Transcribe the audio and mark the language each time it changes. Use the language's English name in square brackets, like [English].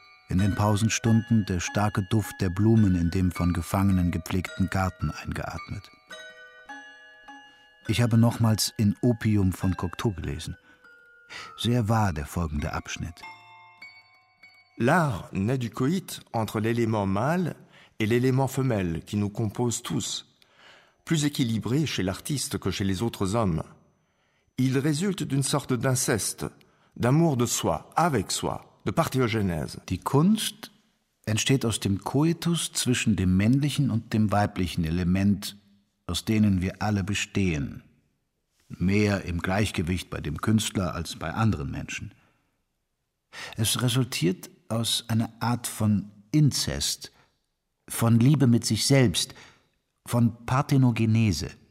[German] In den Pausenstunden der starke Duft der Blumen in dem von Gefangenen gepflegten Garten eingeatmet. Ich habe nochmals in Opium von Cocteau gelesen. Sehr wahr der folgende Abschnitt. [French] L'art naît du coït entre l'élément mâle et l'élément femelle qui nous compose tous, plus équilibré chez l'artiste que chez les autres hommes. Il résulte d'une sorte d'inceste, d'amour de soi, avec soi, de parthéogenèse. [German] Die Kunst entsteht aus dem Coitus zwischen dem männlichen und dem weiblichen Element, aus denen wir alle bestehen. Mehr im Gleichgewicht bei dem Künstler als bei anderen Menschen. Es resultiert aus einer Art von Inzest, von Liebe mit sich selbst, von Parthenogenese.